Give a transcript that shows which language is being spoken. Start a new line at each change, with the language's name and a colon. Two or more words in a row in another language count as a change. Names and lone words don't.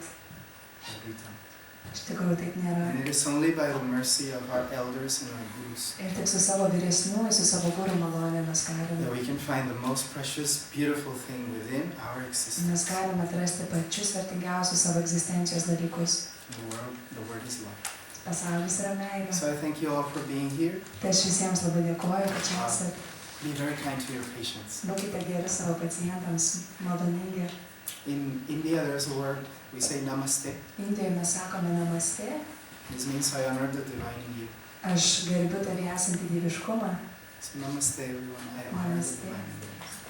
English: but we don't.
Lithuanian: iš tikrųjų taip nėra.
English: And it is only by the mercy of our elders and our gurus
Lithuanian: Ir tik su savo vyresniųjų, su savo gurų malonė mes
English: that
Lithuanian: galime.
English: we can find the most precious, beautiful thing within our
Lithuanian: Mes
English: existence.
Lithuanian: galime atrasti pačius vertingiausius savo egzistencijos dalykus.
English: The word is love.
Lithuanian: Pasaulis yra meilė.
English: So I thank you all for being here.
Lithuanian: Tai aš visiems labai dėkoju, kad čia esate.
English: Be very kind to your patients.
Lithuanian: Būkite geri savo pacientams, maloningi.
English: In India, there's a word, we say namaste.
Lithuanian: Indijoje mes sakome namaste.
English: This means I honor the divine in you.
Lithuanian: Aš gerbiu tavį esantį dieviškumą.
English: So namaste, everyone. I honor the
Lithuanian: Namaste.
English: divine in you.